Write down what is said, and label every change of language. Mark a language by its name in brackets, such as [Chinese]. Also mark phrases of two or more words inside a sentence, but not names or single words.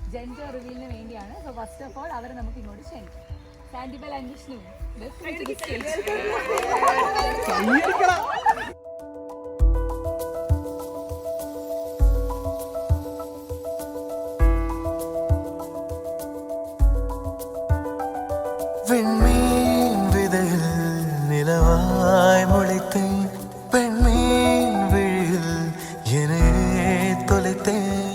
[English] gender reveal [Malayalam] വേണ്ടിയാണ്. [English] so first of all [Malayalam] അവരെ നമുക്ക് ഇങ്ങോട്ട് ക്ഷണിക്കാം. സാൻഡിബൽ ആൻഡ് വിഷ്ണു, [Tamil] விண்மீன் விதையில் நிலவாய் முளைத்தேன், பெண்மீன் விழியில் என்னே தொலைத்தேன்.